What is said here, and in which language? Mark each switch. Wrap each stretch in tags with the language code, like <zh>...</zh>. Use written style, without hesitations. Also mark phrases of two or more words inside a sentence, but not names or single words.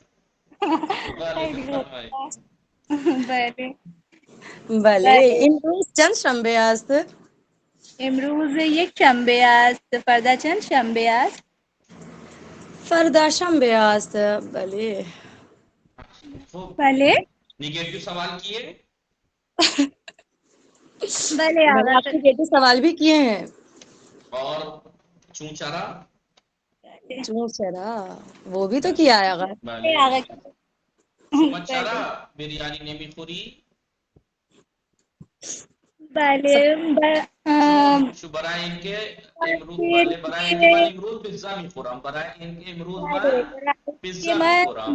<fa>بله امروز چند شنبه است؟ امروز یک شنبه است. فردا چند شنبه است؟ فردا شنبه است. بله بله</fa> <ur>نیگیٹو سوال کیے؟</ur> <fa>بله آقا.</fa> <ur>آپ کے سوال بھی کیے ہیں. اور چونچرا وہ بھی تو کیا ہے آقا.</ur> <fa>شما چرا بریانی نمیخوری؟ بله برای اینکه امروز من امروز پیزا میخورم. برای اینکه امروز من پیزا میخورم.</fa>